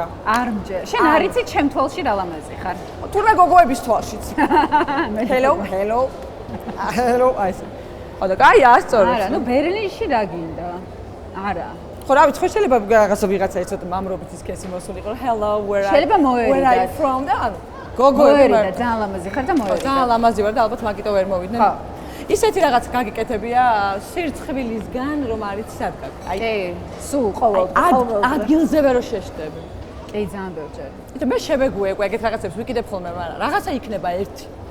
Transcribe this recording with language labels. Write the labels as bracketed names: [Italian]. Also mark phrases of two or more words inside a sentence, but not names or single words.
[Georgian] არ მჯერ. შენ არ იცი ჩემ თვალში რა ლამაზი ხარ. თურმე გოგოების თვალშიც. Hello. აი ეს. ხო და კაია, სწორად. არა, ნუ ბერლინში რა გინდა? არა. ხო რა ვიცი, ხო შეიძლება რაღაცა ვიღაცა ცოტა მამრობით სქესი მოსულიყო. [English] Hello, where are you from? [Georgian] და გოგოები და ძალიან ლამაზი ხარ და მოერიდა. ძალიან ლამაზი ვარ და ალბათ მაგიტო ვერ მოვიდნენ. ხო. ისეთი რაღაც გაგიკეთებია სირცხვილისგან, რომ არის სადგა. აი, სულ ყოველ ადგილზე ვერ შეშდები. კი, ძალიან ბევრჯერ. იტო მე შევეგუე ეგეთ რაღაცებს ვიკიდებ ხოლმე, მაგრამ რაღაცა იქნება ერთი.